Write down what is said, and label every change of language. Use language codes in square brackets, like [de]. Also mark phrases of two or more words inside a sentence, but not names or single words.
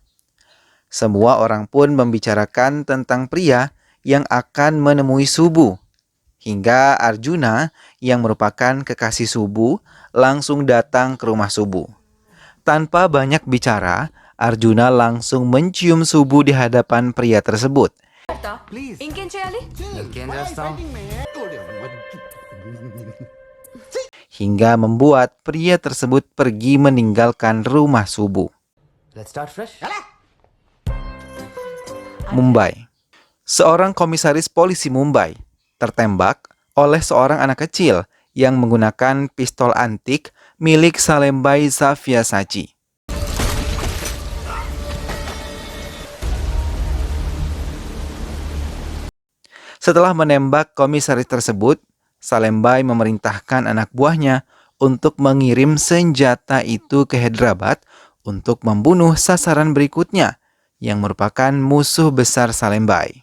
[id] Semua orang pun membicarakan tentang pria yang akan menemui Subu. Hingga Arjuna, yang merupakan kekasih Subu, langsung datang ke rumah Subu. Tanpa banyak bicara, Arjuna langsung mencium Subu di hadapan pria tersebut. [te] ఇంకేం చేయాలి [id] Hingga membuat pria tersebut pergi meninggalkan rumah Subu. [en] Let's start fresh. [id] Mumbai. Seorang komisaris polisi Mumbai tertembak oleh seorang anak kecil yang menggunakan pistol antik milik Salembai Savyasachi. Setelah menembak komisaris tersebut, Salembai memerintahkan anak buahnya untuk mengirim senjata itu ke Hyderabad untuk membunuh sasaran berikutnya yang merupakan musuh besar Salembai.